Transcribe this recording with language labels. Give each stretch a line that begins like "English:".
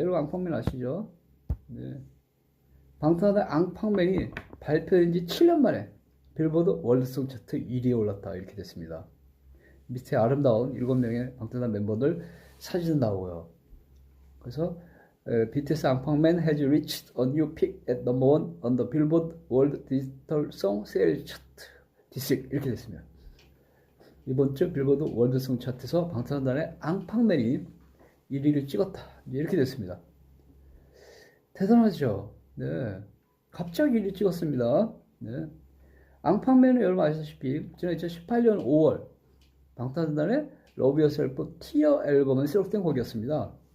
Korean: 여러분 앙팡맨 아시죠? 네. 방탄소년단 앙팡맨이 발표된 지 7년 만에 빌보드 월드송 차트 1위에 올랐다 이렇게 됐습니다. 밑에 아름다운 7명의 방탄소년단 멤버들 사진도 나오고요. 그래서 BTS 앙팡맨
English: has reached a new peak at number one on the Billboard World Digital Song Sales Chart this week
Korean: 이렇게 됐습니다. 이번 주 빌보드 월드송 차트에서 방탄소년단의 앙팡맨이 1위를 찍었다 이렇게 됐습니다. 대단하죠? 네, 갑자기 1위 찍었습니다. 네. 앙팡맨은 여러분 아시다시피 지난 2018년 5월 방탄소년단의 Love Yourself 티어 앨범에 수록된 곡이었습니다.